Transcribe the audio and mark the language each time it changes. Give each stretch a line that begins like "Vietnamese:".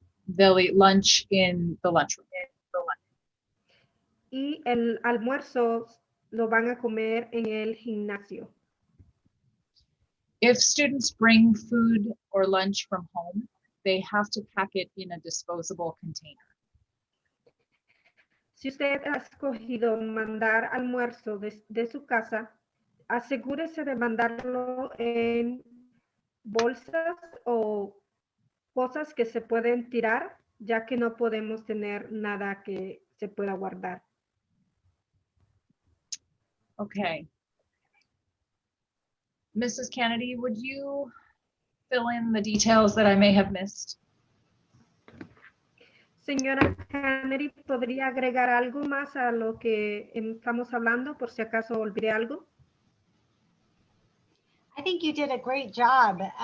English: They'll eat lunch in the lunchroom.
Spanish: Y el almuerzo lo van a comer en el gimnasio.
English: If students bring food or lunch from home, they have to pack it in a disposable container.
Spanish: Si usted ha escogido mandar almuerzo de su casa, asegúrese de mandarlo en bolsas o cosas que se pueden tirar, ya que no podemos tener nada que se pueda guardar.
English: Okay. Mrs. Kennedy, would you fill in the details that I may have missed?
Spanish: Señora Kennedy, ¿podría agregar algo más a lo que estamos hablando, por si acaso olvidé algo?
English: I think you did a great job.